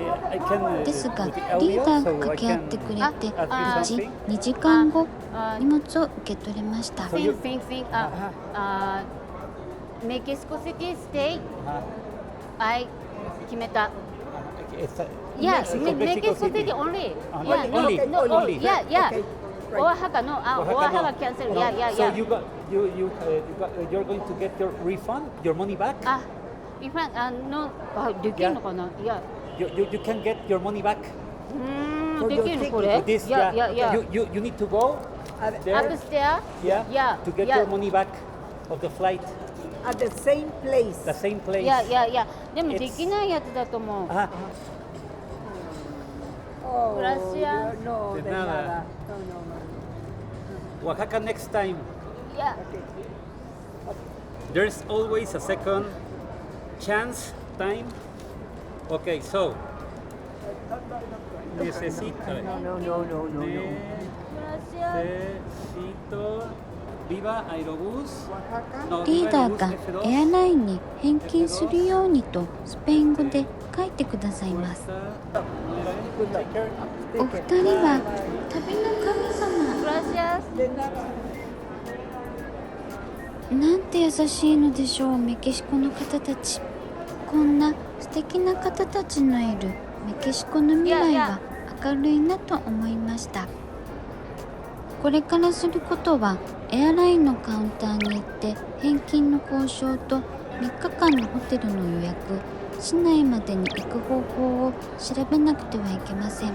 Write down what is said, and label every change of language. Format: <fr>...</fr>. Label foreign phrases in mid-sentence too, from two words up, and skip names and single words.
<ja>ですがリーダーが掛け合ってくれて無事2時間後荷物を受け取れました。</ja> <en>Think. Mexico City State.</en> <ja>I 決めた。Yeah,</ja> <en>Mexico City only. Yeah, no, only. yeah. Oaxaca, no, Oaxaca cancel. Yeah. So you're going to get your refund, your money back? Refund, no,</en> <ja>できるのかな？いや。</ja> <en>You can get your money back.</en> <ja>できるのこれ？</ja> <en>This, Yeah. You need to go there. Upstairs? Yeah. To get your money back of the flight. At the same place. The same place. Yeah.</en> <ja>でもできないやつだと思う。</ja> <en>Oh,</en> <es>Gracias. No, De de nada. nada. No.</es> <en>Oaxaca next time. Yeah. There's always a second chance time. Okay, so necesito.</en> <es>No. Necesito. Viva Aerobús. No,</es> <ja>リ</ja> <es>Viva</es> <ja>ーダー</ja> <es>Aerobús</es> <ja>が</ja> <es>F2.</es> <ja>エアラインに返金するようにとスペイン語で書いてくださいます。</ja> <en>Take care.</en> <ja>お二人は旅の神様。</ja> <es>Gracias. De nada.</es> <ja>なんて優しいのでしょう、メキシコの方たち。こんな素敵な方たちのいるメキシコの未来は明るいなと思いました。これからすることはエアラインのカウンターに行って返金の交渉と3日間のホテルの予約、市内までに行く方法を調べなくてはいけません。</ja>